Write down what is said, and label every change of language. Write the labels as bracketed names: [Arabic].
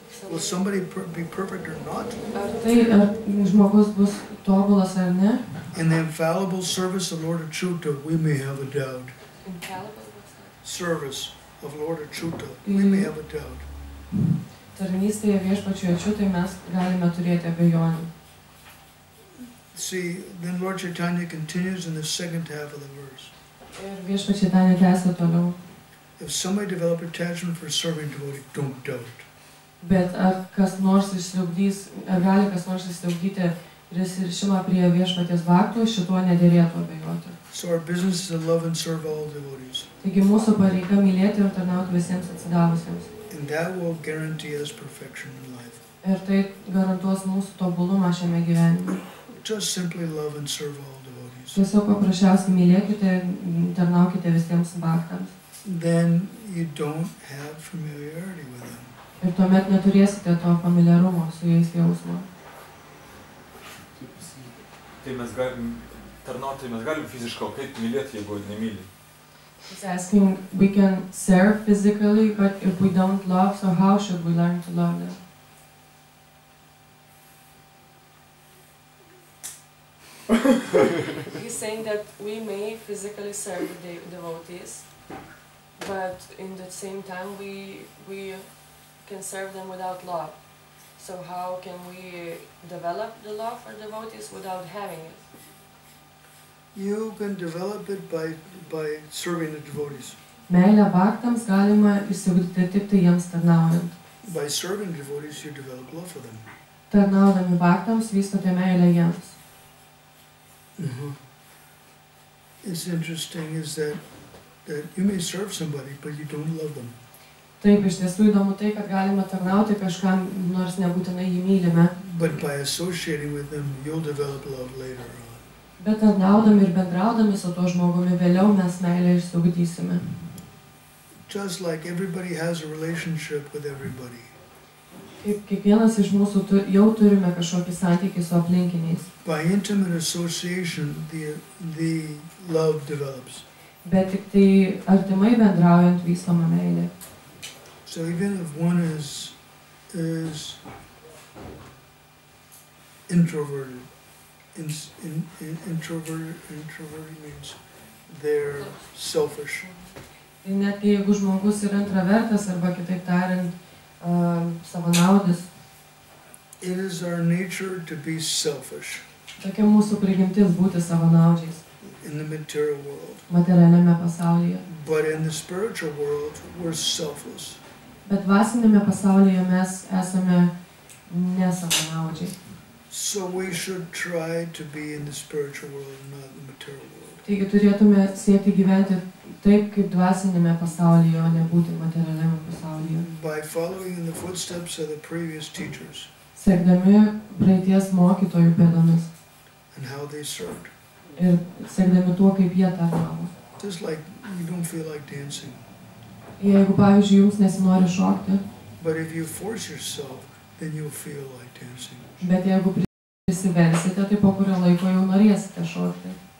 [English] Will somebody be perfect or not? [Lithuanian] Ar žmogus bus tobulas ar ne? [English] In the infallible service of Lord Achyuta, we may have a doubt. Infallible? Service of Lord Achyuta, we may have a doubt. [Lithuanian] Tarnystėje Viešpačiui Achyutai mes galime turėti abejonių. [English] See, then Lord Chaitanya continues in the second half of the verse. [Lithuanian] Ir Viešpats Chaitanya tęsia toliau. [English] If somebody develop attachment for serving devotee, don't doubt. [Lithuanian] Bet ar kas nors išsiugdys, ar gali kas nors išsiugdyti prisirišimą prie Viešpaties bhaktų, šituo nederėtų abejoti. [English] So our business is to love and serve all devotees. [Lithuanian] Taigi mūsų pareiga mylėti ir tarnauti visiems atsidavusiems. [English] And that will guarantee us perfection in life. [Lithuanian] Ir tai garantuos mūsų tobulumą šiame gyvenime. [English] Just simply love and serve all devotees. [Lithuanian] Tiesiog paprasčiausiai mylėkite ir tarnaukite visiems bhaktams. [English] Then you don't have familiarity with them. [Lithuanian] Ir tuomet neturėsite to familiarumo su jais jausmo. Tai mes galim tarnauti, mes galim fiziškai, o kaip mylėti, jeigu nemyli? [English] He's asking, we can serve physically, but if we don't love, so how should we learn to love them? He's saying that we may physically serve the devotees, but in the same time we can serve them without love. So how can we develop the love for devotees without having it? You can develop it by serving the devotees. [Lithuanian] Meilę bhaktams galima išsiugdyti tik tai jiems tarnaujant. [English] By serving devotees, you develop love for them. [Lithuanian] Tarnaudami bhaktams vystote meilę jiems. [English] It's interesting is that you may serve somebody, but you don't love them. [Lithuanian] Taip, iš tiesų įdomu tai, kad galima tarnauti kažkam, nors nebūtinai jį mylime. [English] But by associating with them, you'll develop love later on. [Lithuanian] Bet tarnaudami ir bendraudami su tuo žmogumi, vėliau mes meilę išsiugdysime. [English] Just like everybody has a relationship with everybody. [Lithuanian] Kaip kiekvienas iš mūsų jau turime kažkokį santykį su aplinkiniais. [English] By intimate association, the love develops. [Lithuanian] Bet tik tai artimai bendraujant vystoma meilė. [English] So even if one is introverted, introverted means they're selfish. [Lithuanian] Ir netgi jeigu žmogus yra intravertas arba kitaip tariant savanaudis, [English] it is our nature to be selfish [Lithuanian] tokia mūsų prigimtis būti savanaudžiais [English] in the material world. [Lithuanian] materialiame pasaulyje. [English] But in the spiritual world, we're selfless. [Lithuanian] Bet dvasinėme pasaulyje mes esame nesavanaudžiai. [English] So we should try to be in the spiritual world, not in the material world. [Lithuanian] Taigi turėtume siekti gyventi taip, kaip dvasinėme pasaulyje, o ne būti materialiame pasaulyje. [English] By following in the footsteps of the previous teachers [Lithuanian] Sekdami praeities mokytojų pėdomis [English] and how they served. [Lithuanian] ir sekdami tuo, kaip jie tarnavo. [English] Just like you don't feel like dancing, [Lithuanian] Jeigu, pavyzdžiui, jums nesinori šokti, [English] but if you force yourself, then you'll feel like dancing. [Lithuanian] bet jeigu prisiversite, tai po kurio laiko jau norėsite šokti.